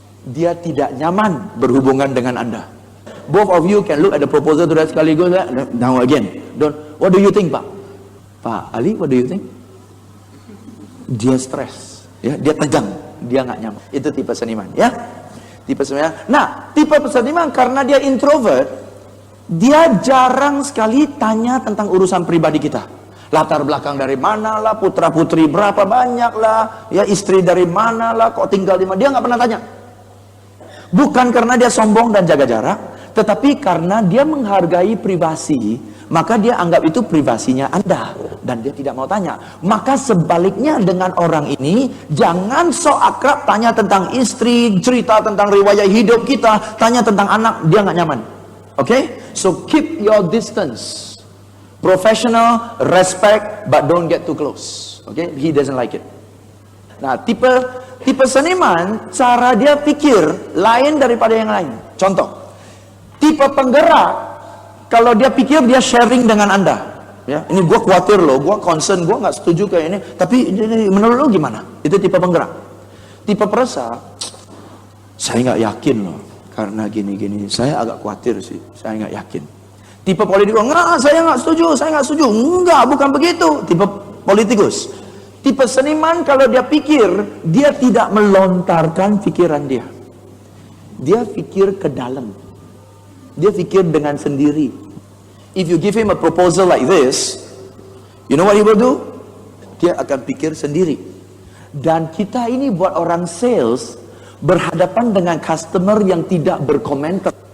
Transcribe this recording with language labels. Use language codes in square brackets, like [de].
[id] Dia tidak nyaman berhubungan dengan Anda. [en] Both of you can look at the proposal to that [id] sekaligus. [en] Now again, what do you think, Pak? Pak Ali, what do you think? [id] Dia stres, ya, dia tegang, dia nggak nyaman. Itu tipe seniman, ya. Tipe seniman. Nah, tipe seniman karena dia introvert, dia jarang sekali tanya tentang urusan pribadi kita. Latar belakang dari mana lah, putra putri berapa banyak lah, ya istri dari mana lah, kok tinggal di mana, dia nggak pernah tanya. Bukan karena dia sombong dan jaga jarak, tetapi karena dia menghargai privasi, maka dia anggap itu privasinya Anda, dan dia tidak mau tanya. Maka sebaliknya dengan orang ini, jangan sok akrab tanya tentang istri, cerita tentang riwayat hidup kita, tanya tentang anak, dia nggak nyaman. [en] Oke? So keep your distance. Professional, respect, but don't get too close. Okay? He doesn't like it. [id] Nah, tipe seniman, cara dia pikir lain daripada yang lain. Contoh, tipe penggerak, kalau dia pikir dia sharing dengan Anda. Ya, ini gue khawatir loh, gue concern, gue nggak setuju kayak ini. Tapi menurut lo gimana? Itu tipe penggerak. Tipe perasa, saya nggak yakin loh, karena gini-gini. Saya agak khawatir sih, saya nggak yakin. Tipe politikus, enggak, saya nggak setuju. Enggak, bukan begitu. Tipe politikus. Tipe seniman, kalau dia pikir, dia tidak melontarkan pikiran dia. Dia pikir ke dalam. Dia pikir dengan sendiri. [en] If you give him a proposal like this, you know what he will do? [id] Dia akan pikir sendiri. Dan kita ini buat orang sales, berhadapan dengan customer yang tidak berkomentar.